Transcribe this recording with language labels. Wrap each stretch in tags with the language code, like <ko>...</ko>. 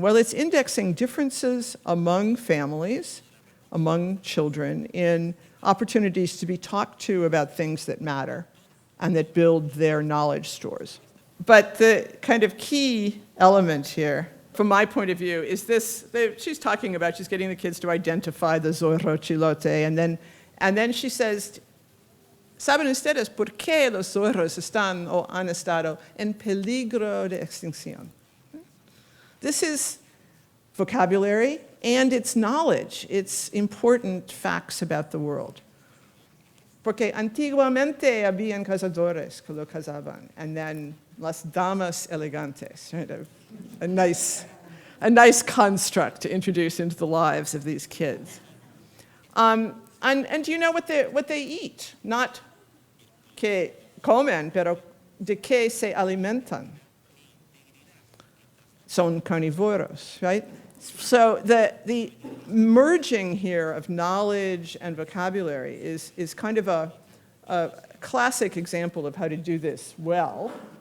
<en>Well, it's indexing differences among families, among children, in opportunities to be talked to about things that matter and that build their knowledge stores. But the kind of key element here, from my point of view, is this. She's getting the kids to identify the zorro chilote, and then she says,</en> <es>¿saben ustedes por qué los zorros están o han estado en peligro de extinción?</es> <en>This is vocabulary, and it's knowledge. It's important facts about the world.</en> <es>Porque antiguamente habían cazadores que lo cazaban,</es> <en>and then</en> <es>las damas elegantes,</es> <en>right? A nice construct to introduce into the lives of these kids. And do you know what they eat? Not</en> <es>que comen, pero de qué se alimentan. son carnívoros,</es> <en>right? So the merging here of knowledge and vocabulary is kind of a classic example of how to do this well.</en>